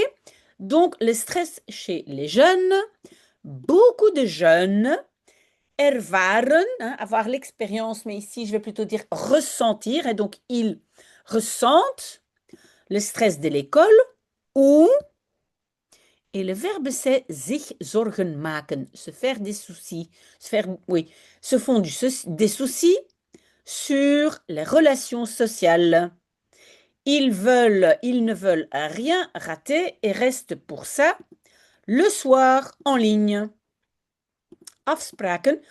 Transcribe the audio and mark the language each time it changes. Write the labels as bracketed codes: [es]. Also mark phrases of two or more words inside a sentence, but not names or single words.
[fr] Donc, le stress chez les jeunes, beaucoup de jeunes ervaren, hein, avoir l'expérience, mais ici je vais plutôt dire ressentir, et donc ils ressentent le stress de l'école ou, et le verbe c'est [nl] zich zorgen maken, [fr] se faire des soucis, oui, se font des soucis sur les relations sociales. Ils ne veulent rien rater et restent pour ça le soir en ligne. Afspraken.